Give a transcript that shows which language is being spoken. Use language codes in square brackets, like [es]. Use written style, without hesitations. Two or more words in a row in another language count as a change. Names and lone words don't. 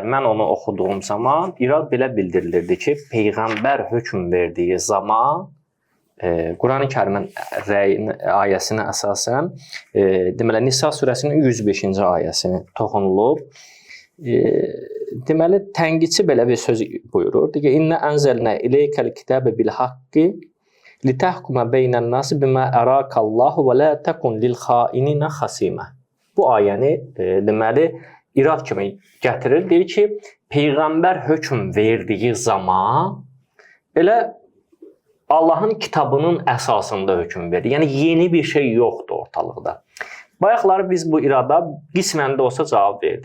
[az] Mən onu oxuduğum zaman İrad belə bildirilirdi ki, Peyğəmbər hökm verdiyi zaman Qurani-Kərimin ayəsinə əsasən deməli Nisa surəsinin 105-ci ayəsini toxunulub. Deməli tənqidçi belə bir söz buyurur. Deyir ki, [ar] "إنا أنزلنا إليك الكتاب بالحق لتحكم بين الناس بما أراك الله ولا تكن للخائنين خصيما." [az] Bu ayəni deməli İrad kimi gətirir. Deyir ki, Peyğəmbər hökm verdiyi zaman elə Allahın kitabının əsasında hökm verir. Yəni, yeni bir şey yoxdur ortalıqda. Bayaqları biz bu irada qismən də olsa cavab verdik.